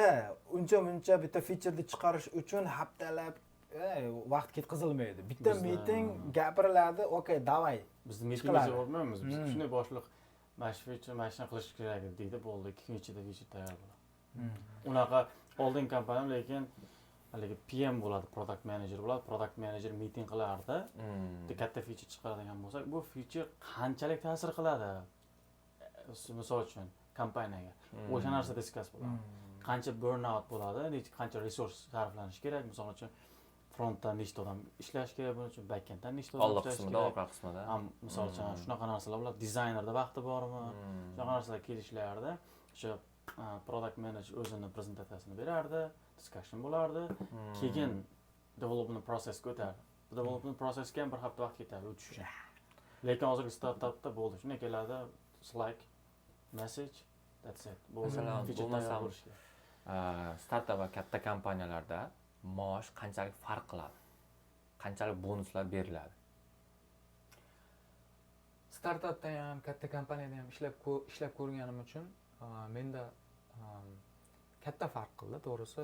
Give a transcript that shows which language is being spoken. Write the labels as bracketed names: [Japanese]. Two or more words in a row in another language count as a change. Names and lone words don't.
[Uzbek] Uncha bitta featureni chiqarish uchun haftalab vaqt ketkazilmaydi. Bitta meeting gapiriladi, okey, davay. Biz meetingga bormaymiz. Biz shunday boshliq mashina qilish kerak deydi, bo'ldi, 2 kun ichida feature tayyor bo'ladi. Unaqa oldin kompaniya, lekin haligi PM bo'ladi, [English] product manager bo'ladi, product manager meeting qilardi. [Uzbek] Katta feature chiqaradigan bo'lsak, bu feature qanchalik ta'sir qiladi? Misol uchun kompaniyaga o'sha narsa discuss bo'ladi. Qancha burnout bo'ladi, qancha resurs sarflanishi kerak, misol uchun frontdan nechta odam ishlash kerak, buning uchun backenddan nechta odam ishlash kerak. Orqa qismida. Misol uchun shunaqa narsalar bo'ladi. Dizaynerda vaqti bormi? Shunaqa narsalar kelishlardi. O'sha [English] product manager [Uzbek] o'zini prezentatsiyasini berardi, discussion bo'lardi. [English] Keyin development process o'tardi. Development processga [Uzbek] ham bir hafta vaqt ketadi o'tish uchun. Lekin hozirgi startapda bo'ldi. Shunday keladi, [English] Slack, message, that's it. [Uzbek] Bo'lmasam startup va katta kompaniyalarda maosh qanchalik farq qiladi? Qanchalik bonuslar beriladi? Startapda ham, katta kompaniyada ham ishlab ko'rganim uchun menda katta farq qildi, to'g'risi.